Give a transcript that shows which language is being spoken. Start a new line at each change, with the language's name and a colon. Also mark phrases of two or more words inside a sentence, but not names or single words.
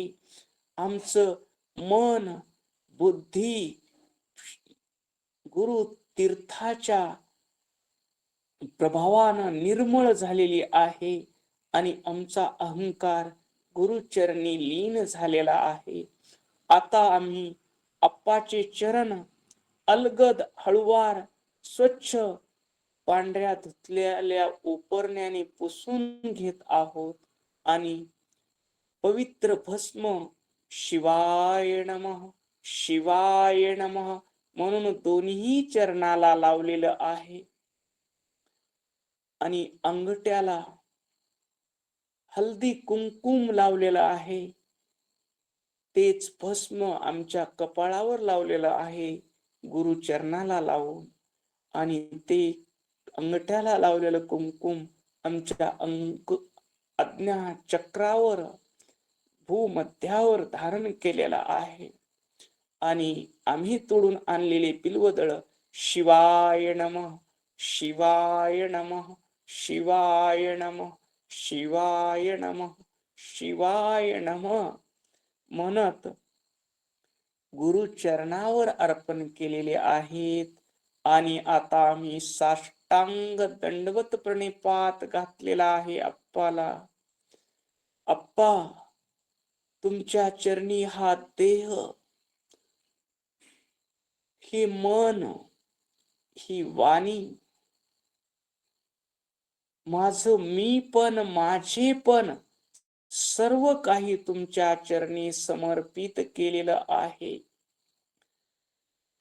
Marathi: आमचं मन बुद्धी गुरु तीर्थाच्या प्रभावानं निर्मळ झालेली आहे आणि आमचा अहंकार गुरुचरणी लीन झालेला आहे. आता आम्ही आप्पाचे चरण अलगद हळुवार स्वच्छ पांढऱ्या धुतलेल्या उपरण्याने पुसून घेत आहोत आणि पवित्र भस्म
Sanskrit: शिवाय नमः, शिवाय नमः
Marathi: म्हणून दोन्ही चरणाला लावलेलं आहे आणि अंगठ्याला हल्दी कुंकुम लावलेलं आहे. तेच भस्म आमच्या कपाळावर लावलेलं आहे गुरु चरणाला लावून, आणि ते अंगठ्याला लावलेलं कुंकुम आमच्या आज्ञा चक्रावर भूमध्यावर धारण केलेला आहे. आणि आम्ही तोडून आणलेले बिल्वदळ
Sanskrit: शिवाय नमः, शिवाय नमः, शिवाय नमः, शिवाय नमः, शिवाय नमः
Marathi: म्हणत गुरु चरणावर अर्पण केलेले आहेत. आणि आता आम्ही साष्टांग दंडवत प्रणिपात घातलेला आहे अप्पाला. अप्पा, तुमच्या चरणी हा देह, ही मन, ही वाणी, माझं मी पण माझे पण सर्व काही तुमच्या चरणी समर्पित केलेलं आहे.